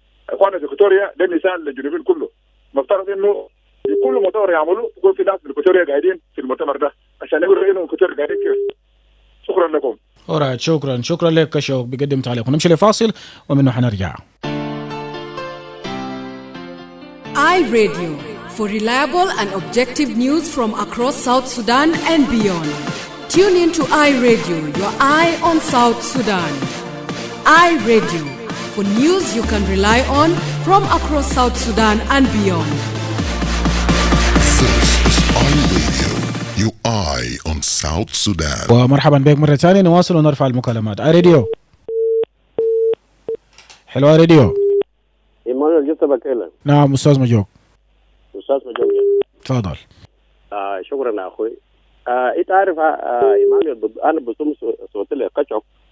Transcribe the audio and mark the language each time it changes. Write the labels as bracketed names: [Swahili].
[Arabic] اخواننا في كوتوريا ده مثال للجنوبيين كله. مفترض انه في كل مؤتمر يعملوا يكون في ناس من كوتوريا قاعدين في المؤتمر ده عشان يقولوا انه كوتوريا قاعدين كيف. شكرا لكم. alright شكرا لك كشوق بقدم تعليق ونمشي لفاصل ومنه حنرجع. [English] iRadio for reliable and objective news from across South Sudan and beyond. Tune in to iRadio, your eye on South Sudan. iRadio for news you can rely on from across South Sudan and beyond. This is iRadio, your eye on South Sudan. [Arabic] ومرحبا بك مرة ثانية، نواصل ونرفع المكالمات. [English] iRadio. [Arabic] حلو iRadio. إيمانويل جوزيف أكيله. نعم أستاذ مجوك. أستاذ مجوك. تفضل. شكرا يا أخوي. أنت عارف إيمانويل أنا بصوم صوت لي قشق.